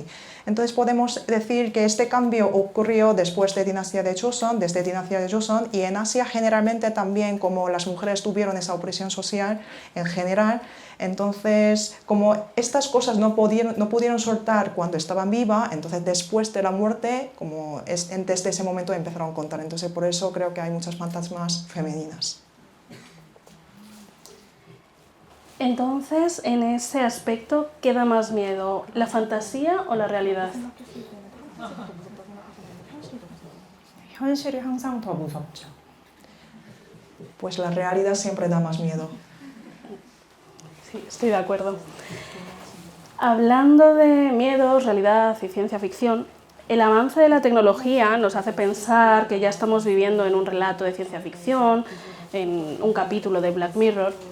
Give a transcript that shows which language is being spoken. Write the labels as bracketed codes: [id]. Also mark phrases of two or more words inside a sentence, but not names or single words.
[es] Entonces podemos decir que este cambio ocurrió después de dinastía de Joseon, desde dinastía de Joseon, y en Asia generalmente también, como las mujeres tuvieron esa opresión social en general, entonces como estas cosas no pudieron soltar cuando estaban vivas, entonces después de la muerte, como desde ese momento empezaron a contar, entonces por eso creo que hay muchas fantasmas femeninas. Entonces, en ese aspecto, ¿qué da más miedo, la fantasía o la realidad? [ko] 현실이 항상 더 무섭죠. [es] Pues la realidad siempre da más miedo. Sí, estoy de acuerdo. Hablando de miedos, realidad y ciencia ficción, el avance de la tecnología nos hace pensar que ya estamos viviendo en un relato de ciencia ficción, en un capítulo de Black Mirror.